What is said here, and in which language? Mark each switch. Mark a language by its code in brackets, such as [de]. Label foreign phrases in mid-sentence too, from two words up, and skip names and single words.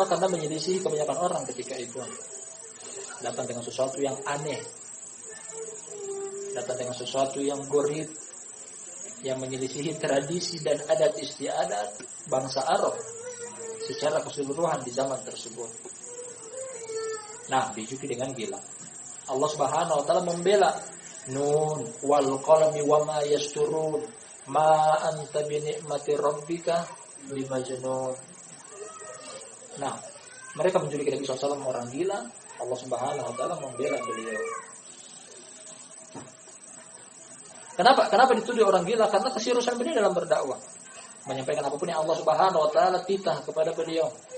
[id] Karena menyelisihi kebanyakan orang ketika itu. Datang dengan sesuatu yang aneh, datang dengan sesuatu yang gharib, yang menyelisihi tradisi dan adat istiadat bangsa Arab secara keseluruhan di zaman tersebut. Nah, dijuluki dengan gila. Allah [ar] سبحانه وتعالى [id] membela, [ar] "ن والقلم وما يسطرون ما أنت بنعمة ربك بمجنون." [id] Nah, mereka menjuluki Nabi SAW orang gila. Allah [ar] سبحانه وتعالى [id] membela beliau. Kenapa dituduh orang gila? Karena keseriusan beliau dalam berdakwah, menyampaikan apapun yang Allah [ar] سبحانه وتعالى [id] titah kepada beliau.